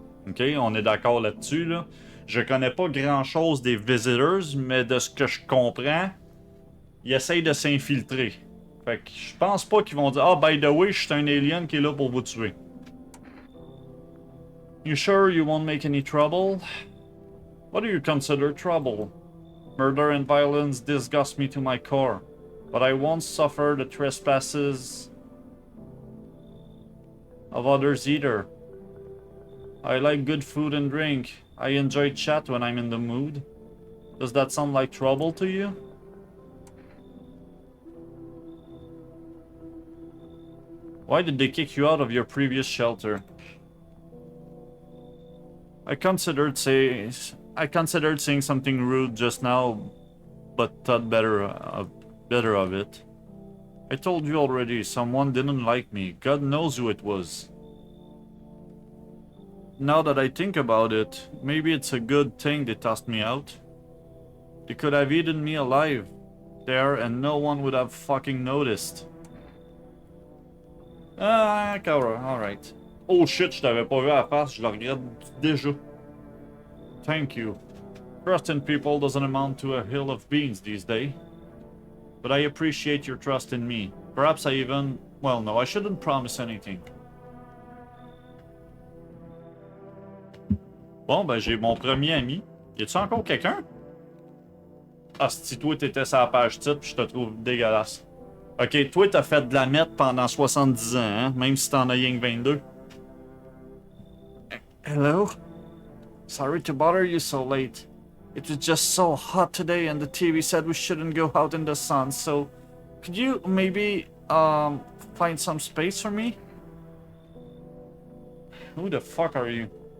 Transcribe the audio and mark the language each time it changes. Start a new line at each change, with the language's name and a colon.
French: Ok, on est d'accord là-dessus, là. Je connais pas grand-chose des visitors, mais de ce que je comprends, ils essayent de s'infiltrer. Fait que je pense pas qu'ils vont dire « Ah, by the way, je suis un alien qui est là pour vous tuer. »
English: You sure you won't make any trouble? What do you consider trouble? Murder and violence disgust me to my core. but I won't suffer the trespasses of others either. I like good food and drink. I enjoy chat when I'm in the mood. Does that sound like trouble to you? Why did they kick you out of your previous shelter? I considered saying something rude just now, but thought better of it. I told you already, someone didn't like me. God knows who it was. Now that I think about it, maybe it's a good thing they tossed me out. They could have eaten me alive there and no one would have fucking noticed. Ah, alright.
French: Oh shit, je t'avais pas vu à la face, je le regrette déjà.
English: Thank you. Trust in people doesn't amount to a hill of beans these days. But I appreciate your trust in me. Perhaps I even... Well, no, I shouldn't promise anything.
French: Bon, ben j'ai mon premier ami. Y a-tu encore quelqu'un? Ah, si toi t'étais sur la page titre, je te trouve dégueulasse. Ok, toi t'as fait de la mette pendant 70 ans, hein? Même si t'en as rien que 22.
English: Hello? Sorry to bother you so late. It was just so hot today and the TV said we shouldn't go out in the sun, so... Could you maybe, find some space for me? Who the fuck are you?